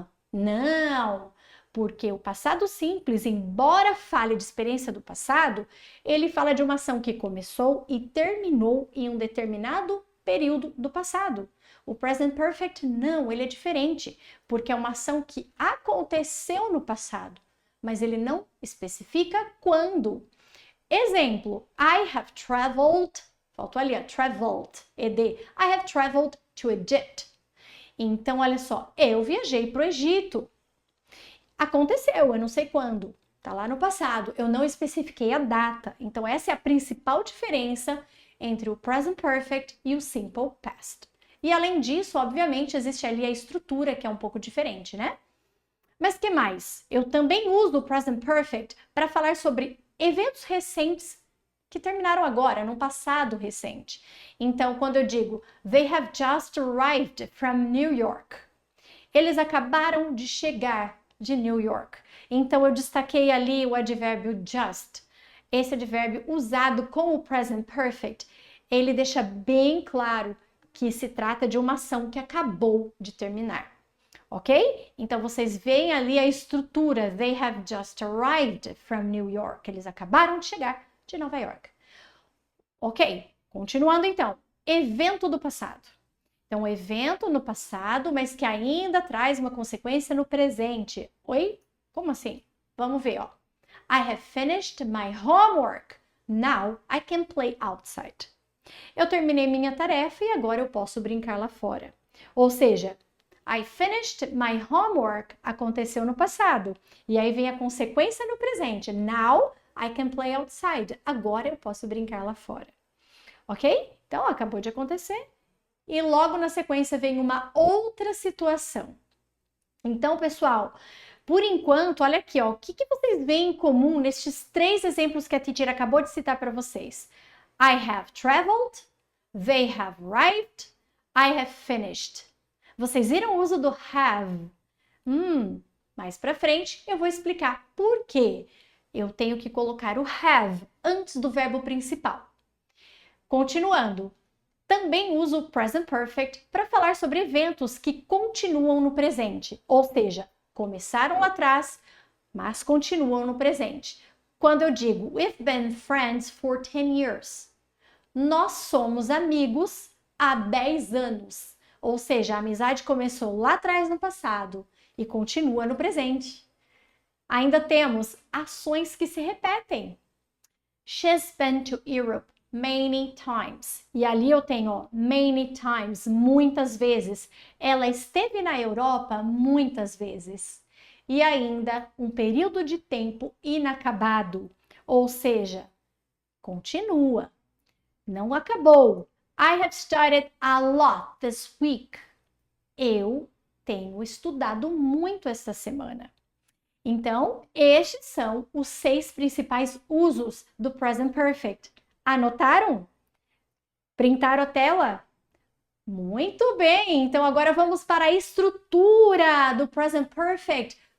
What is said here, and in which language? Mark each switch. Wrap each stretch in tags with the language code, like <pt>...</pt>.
<pt>Não, porque o passado simples, embora fale de experiência do passado, ele fala de uma ação que começou e terminou em um determinado período do passado. O present perfect não, ele é diferente, porque é uma ação que aconteceu no passado, mas ele não especifica quando.</pt> <en>Exemplo, I have traveled,</en> <pt>faltou ali,</pt> <en>traveled, ed. I have traveled to Egypt.</en> <pt>Então, olha só, eu viajei para o Egito. Aconteceu, eu não sei quando, tá lá no passado. Eu não especifiquei a data. Então, essa é a principal diferença entre o present perfect e o simple past. E além disso, obviamente, existe ali a estrutura que é um pouco diferente, né? Mas que mais? Eu também uso o present perfect para falar sobre eventos recentes que terminaram agora, no passado recente. Então, quando eu digo</pt> <en>they have just arrived from New York,</en> <pt>eles acabaram de chegar de New York. Então, eu destaquei ali o advérbio just. Esse advérbio usado com o present perfect, ele deixa bem claro que se trata de uma ação que acabou de terminar. Ok? Então, vocês veem ali a estrutura.</pt> <en>They have just arrived from New York.</en> <pt>Eles acabaram de chegar de Nova York. Ok, continuando então. Evento do passado. Então, evento no passado, mas que ainda traz uma consequência no presente. Oi? Como assim? Vamos ver, ó.</pt> <en>I have finished my homework. Now I can play outside.</en> <pt>Eu terminei minha tarefa e agora eu posso brincar lá fora. Ou seja,</pt> <en>I finished my homework</en> <pt>aconteceu no passado. E aí vem a consequência no presente.</pt> <en>Now I can play outside.</en> <pt>Agora eu posso brincar lá fora. Ok? Então, acabou de acontecer. E logo na sequência vem uma outra situação. Então, pessoal, por enquanto, olha aqui, ó, o que vocês veem em comum nestes 3 exemplos que a teacher acabou de citar para vocês?</pt> <en>I have traveled, they have arrived, I have finished.</en> <pt>Vocês viram o uso do have? Mais para frente eu vou explicar por quê. Eu tenho que colocar o have antes do verbo principal. Continuando, também uso o present perfect para falar sobre eventos que continuam no presente, ou seja, começaram lá atrás, mas continuam no presente. Quando eu digo</pt> <en>we've been friends for 10 years,</en> <pt>nós somos amigos há 10 anos. Ou seja, a amizade começou lá atrás no passado e continua no presente. Ainda temos ações que se repetem.</pt> <en>She's been to Europe many times.</en> <pt>E ali eu tenho, ó, many times, muitas vezes. Ela esteve na Europa muitas vezes. E ainda um período de tempo inacabado. Ou seja, continua. Não acabou.</pt> <en>I have studied a lot this week.</en> <pt>Eu tenho estudado muito esta semana. Então, estes são os 6 principais usos do present perfect. Anotaram? Printaram a tela? Muito bem! Então, agora vamos para a estrutura do present perfect.</pt>